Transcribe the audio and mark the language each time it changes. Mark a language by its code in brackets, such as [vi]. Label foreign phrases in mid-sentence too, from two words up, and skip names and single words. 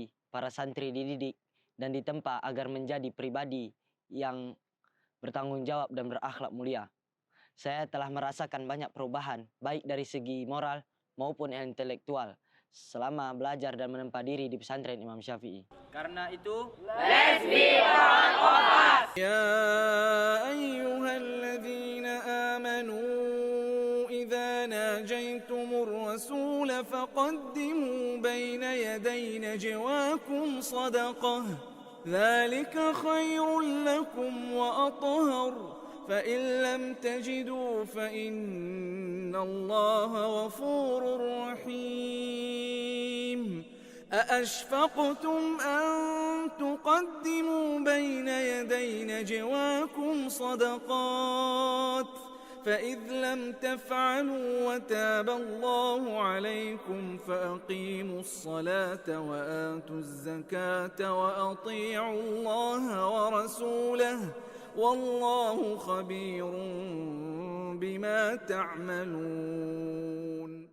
[id] para santri dididik dan ditempa agar menjadi pribadi yang bertanggung jawab dan berakhlak mulia. Saya telah merasakan banyak perubahan, baik dari segi moral maupun intelektual, selama belajar dan menempa diri di pesantren Imam Syafi'i. Karena itu, [en] let's be one of us! [ar] يا أيها الذين آمنوا إذا ناجيتم الرسول فقدموا بين يدي نجواكم صدقة ذلك خير لكم وأطهر فإن لم تجدوا فإن الله غفور رحيم أأشفقتم أن تقدموا بين يدي نجواكم صدقات فإذ لم تفعلوا وتاب الله عليكم فأقيموا الصلاة وآتوا الزكاة وأطيعوا الله ورسوله والله خبير بما تعملون.